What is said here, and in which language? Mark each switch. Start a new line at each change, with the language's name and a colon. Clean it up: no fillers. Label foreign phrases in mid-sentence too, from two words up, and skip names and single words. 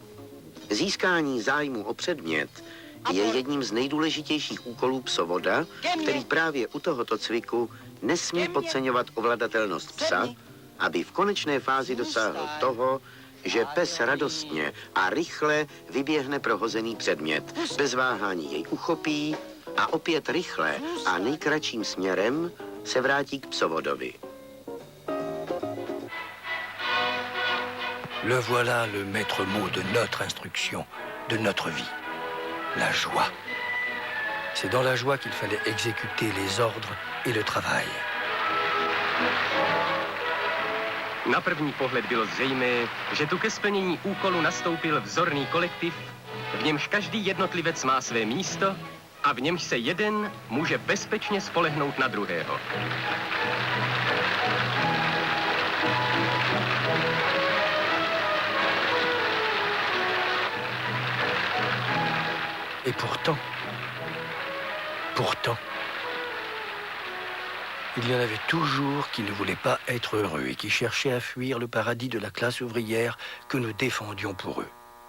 Czech: Získání zájmu o předmět je jedním z nejdůležitějších úkolů psovoda, který právě u tohoto cviku nesmí podceňovat ovladatelnost psa, aby v konečné fázi dosáhl toho, že pes radostně a rychle vyběhne pro hozený předmět. Bez váhání jej uchopí a opět rychle a nejkratším směrem se vrátí k psovodovi.
French: Le voilà le maître mot de notre instruction, de notre vie. La joie. C'est dans la joie qu'il fallait exécuter les ordres et le travail.
Czech: Na první pohled bylo zřejmé, že tu ke splnění úkolu nastoupil vzorný kolektiv, v němž každý jednotlivec má své místo a v němž se jeden může bezpečně spolehnout na druhého.
French: Et pourtant, il y en avait toujours qui ne voulaient pas être heureux et qui cherchaient à fuir le paradis de la classe ouvrière que nous défendions pour eux.